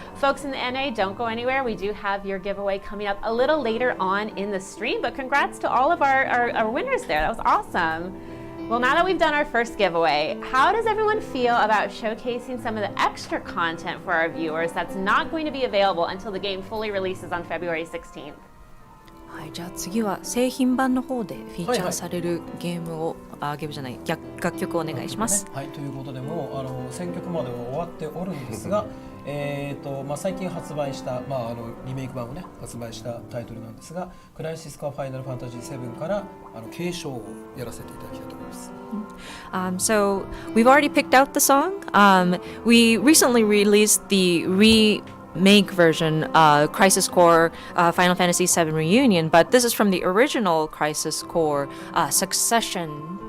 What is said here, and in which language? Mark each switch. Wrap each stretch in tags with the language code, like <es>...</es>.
<en>Folks in the NA, don't go anywhere. We do have your giveaway coming up a little later on in the stream, but congrats to all of our winners there. That was awesome. Well, now that we've done our first giveaway, how does everyone feel about showcasing some of the extra content for our viewers that's not going to be available until the game fully releases on February 16th? I</en> <ja>じゃあ次は製品版の方でフィーチャーされるゲームを、ゲームじゃない楽曲をお願いします。はい、ということでもう選曲までは終わっておるんですが最近発売した、リメイク版をね発売したタイトルなんですが、クライシスコアファイナルファンタジー7から継承をやらせていただきたいと思います。</ja> <en>So we've already picked out the song. We recently released the remake version, Crisis Core Final Fantasy VII Reunion, but this is from the original Crisis Core Succession.</en>